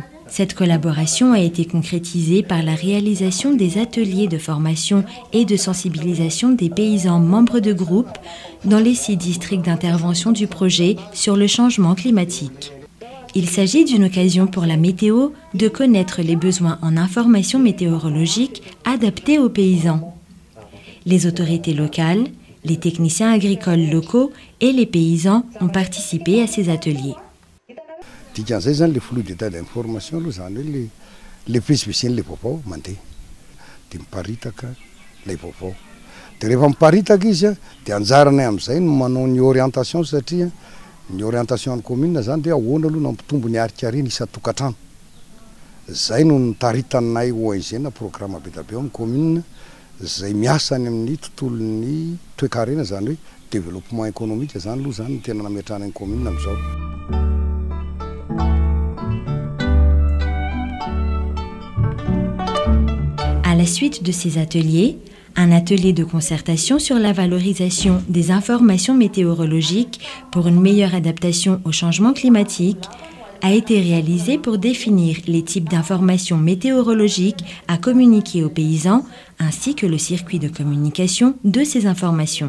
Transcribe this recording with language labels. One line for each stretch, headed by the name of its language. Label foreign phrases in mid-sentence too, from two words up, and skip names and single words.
French: Cette collaboration a été concrétisée par la réalisation des ateliers de formation et de sensibilisation des paysans membres de groupes dans les 6 districts d'intervention du projet sur le changement climatique. Il s'agit d'une occasion pour la météo de connaître les besoins en information météorologique adaptés aux paysans. Les autorités locales, les techniciens agricoles locaux et les paysans ont participé à ces ateliers.
Malagasy: Dikan'izay zany
French: le flux d'état d'information
Malagasy: aloha zany hoe le vesivesen'le vaovao mandeha dia miparitaka ilay vaovao. Dia rehefa miparitaka izy a dia anjarany amin'izay no manao ny orientation satria ny orientation ny commune zany dia ahoana aloha nampitombo ny arikareny isan-tokantrano. Zay no nitaritanay ONG na programme be dia be amin'ny commune zay miasa ny amin'ny tontolon'ny toe-karena zany hoe
French: développement économique
Malagasy: zany aloha zany no tena nametrahana ny commune amin'izao.
French: À la suite de ces ateliers, un atelier de concertation sur la valorisation des informations météorologiques pour une meilleure adaptation au changement climatique a été réalisé pour définir les types d'informations météorologiques à communiquer aux paysans ainsi que le circuit de communication de ces informations.